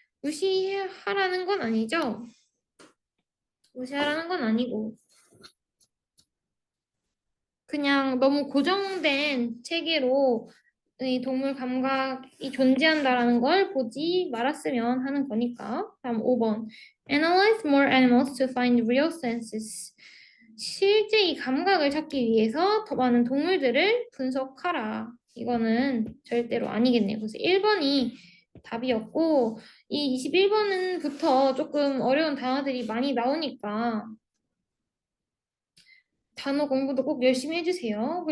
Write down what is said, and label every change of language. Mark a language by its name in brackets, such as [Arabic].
[Korean] 무시하라는 건 아니죠. 무시하라는 건 아니고 그냥 너무 고정된 체계로 이 동물 감각이 존재한다라는 걸 보지 말았으면 하는 거니까. 다음 5번. [English] Analyze more animals to find real senses. [Korean] 실제 이 감각을 찾기 위해서 더 많은 동물들을 분석하라. 이거는 절대로 아니겠네요. 그래서 1번이 답이었고 이 21번부터 조금 어려운 단어들이 많이 나오니까 단어 공부도 꼭 열심히 해주세요.